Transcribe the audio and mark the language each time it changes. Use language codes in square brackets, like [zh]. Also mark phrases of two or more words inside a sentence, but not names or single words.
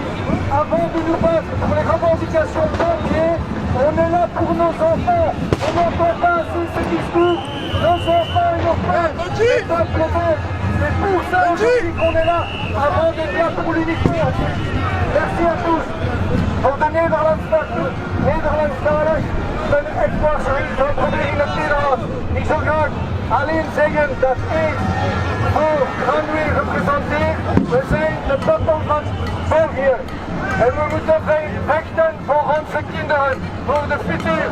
[fr] Avant de nous battre pour les revendications papier, on est là pour nos enfants. On n'entend pas assez ce discours. Nos enfants et nos frères, le peuple belge. C'est pour ça aujourd'hui qu'on est là, avant d'être là pour l'unité. Merci à tous. [nl] Voor de Nederlandstaligen ben ik echt pas van proberen in het Nederlands. Ik zou graag alleen zeggen dat ik voor Granwee representeer. We zijn de peuple van België. En we moeten vechten voor onze kinderen, voor de futur.